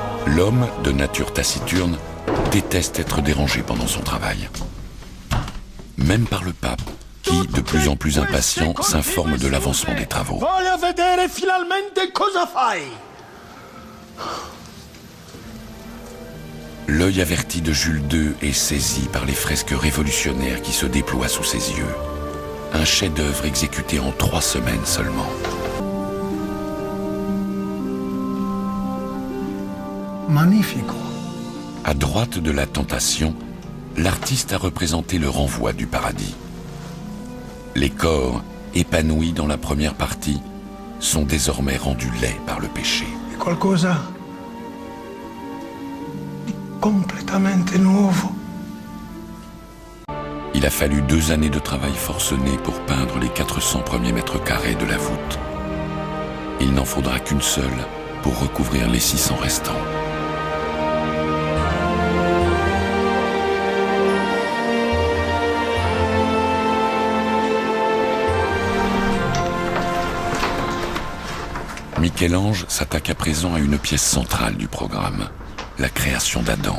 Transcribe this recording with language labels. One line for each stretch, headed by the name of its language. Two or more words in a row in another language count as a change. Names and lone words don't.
French: L'homme, de nature taciturne, déteste être dérangé pendant son travail. Même par le pape, qui, de plus en plus impatient, s'informe de l'avancement des travaux.
Italian: Voglio vedere finalmente cosa fai.
French: L'œil averti de Jules II est saisi par les fresques révolutionnaires qui se déploient sous ses yeux. Un chef-d'œuvre exécuté en 3 semaines seulement. Magnifico. À droite de la tentation, l'artiste a représenté le renvoi du paradis. Les corps, épanouis dans la première partie, sont désormais rendus laids par le péché.
Italian: È qualcosa di completamente nuovo.
French: Il a fallu 2 années de travail forcené pour peindre les 400 premiers mètres carrés de la voûte. Il n'en faudra qu'une seule pour recouvrir les 600 restants. Michel-Ange s'attaque à présent à une pièce centrale du programme, la création d'Adam.